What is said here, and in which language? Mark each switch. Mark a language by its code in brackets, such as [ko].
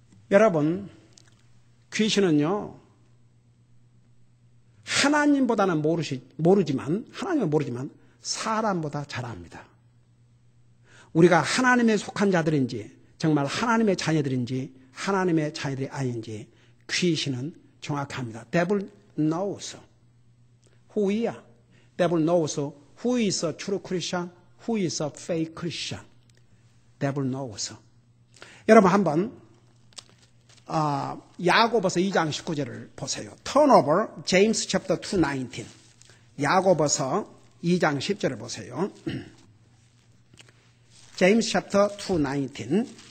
[ko] 여러분 귀신은요 하나님보다는 모르지만 하나님은 모르지만 사람보다 잘 압니다. 우리가 하나님에 속한 자들인지 정말 하나님의 자녀들인지 하나님의 자녀들이 아닌지 귀신은 정확합니다. [en] Devil knows who we are. Devil knows who is a true Christian, who is a fake Christian. Devil knows. [ko] 여러분 한번 야고보서 2장 19절을 보세요. [en] Turn over James chapter 2:19. [ko] 야고보서 2장 10절을 보세요. [en] James chapter 2:19.